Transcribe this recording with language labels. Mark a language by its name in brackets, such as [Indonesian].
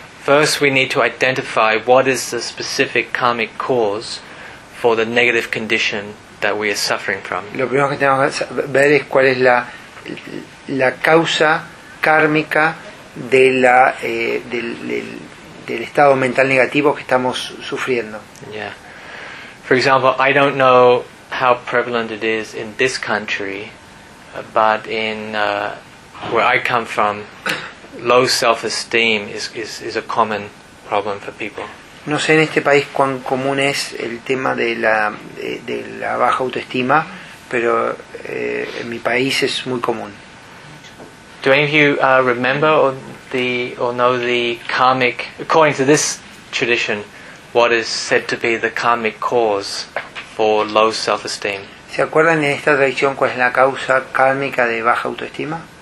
[English] First, we need to identify what is the specific karmic cause for the negative condition that we are suffering from. [Spanish] Lo primero que tenemos que ver es cuál es la causa kármica de la del estado mental negativo que estamos sufriendo. [English] Yeah. For example, I don't know how prevalent it is in this country, but in where I come from, low self-esteem is a common problem for people. [Spanish] No sé en este país cuán común es el tema de la baja autoestima, pero en mi país es muy común. [English] Do any of you remember or know the karmic, according to this tradition, what is said to be the karmic cause for low self-esteem? [Spanish] ¿Se acuerdan en esta tradición cuál es la causa kármica de baja autoestima?